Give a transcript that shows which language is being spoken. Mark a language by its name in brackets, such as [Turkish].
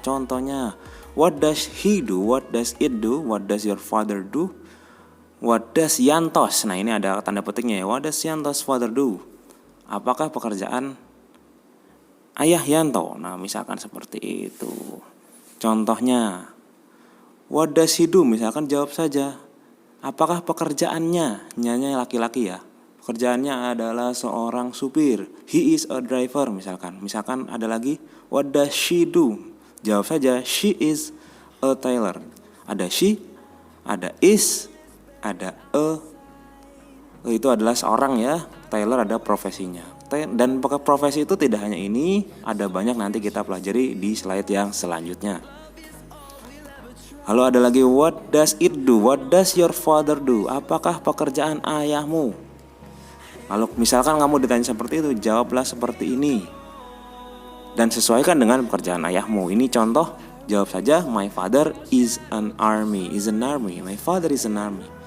[Indonesian] Contohnya, [English] what does he do, what does it do, what does your father do, what does Yantos. [Indonesian] Nah, ini ada tanda petiknya ya. [English] What does Yantos father do, [Indonesian] apakah pekerjaan ayah Yanto. Nah, misalkan seperti itu. Contohnya, [English] what does he do, [Indonesian] misalkan jawab saja apakah pekerjaannya, nyanya laki-laki ya, pekerjaannya adalah seorang supir, [English] he is a driver [Indonesian] misalkan. Misalkan ada lagi [English] what does she do, [Indonesian] jawab saja [English] she is a tailor. [Indonesian] Ada she, ada is, ada a. Itu adalah seorang ya, tailor ada profesinya. Dan profesi itu tidak hanya ini, ada banyak, nanti kita pelajari di slide yang selanjutnya. Lalu ada lagi [English] what does it do, what does your father do, [Indonesian] apakah pekerjaan ayahmu. Lalu misalkan kamu ditanya seperti itu, jawablah seperti ini dan sesuaikan dengan pekerjaan ayahmu. Ini contoh, jawab saja [English] my father is an army, my father is an army.